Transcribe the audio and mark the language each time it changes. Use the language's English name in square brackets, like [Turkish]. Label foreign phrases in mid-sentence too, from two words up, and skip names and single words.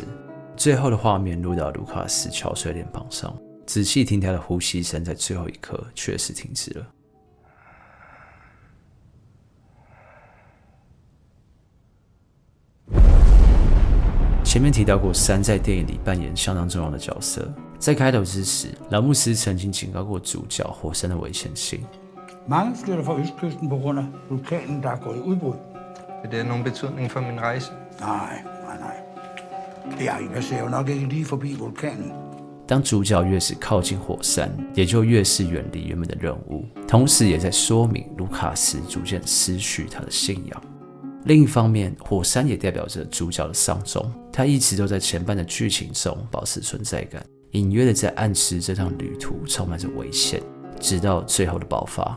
[Chinese] 最后的画面落到卢卡斯憔悴脸庞上，仔细听他的呼吸声在最后一刻确实停止了。前面提到过，山在电影里扮演相当重要的角色。在开头之时，老牧师曾经警告过主角火山的危险性。 [Danish] Mange flytter fra østkysten på grund af vulkanen, der er gået i udbrud. Vil det have nogen betydning for min rejse? Nej. Jeg passerer jo nok ikke lige forbi vulkanen. [Chinese] 当主角越是靠近火山，也就越是远离原本的任务，同时也在说明卢卡斯逐渐失去他的信仰。另一方面，火山也代表着主角的丧钟，他一直都在前半的剧情中保持存在感，隐约的在暗示这趟旅途充满着危险，直到最后的爆发。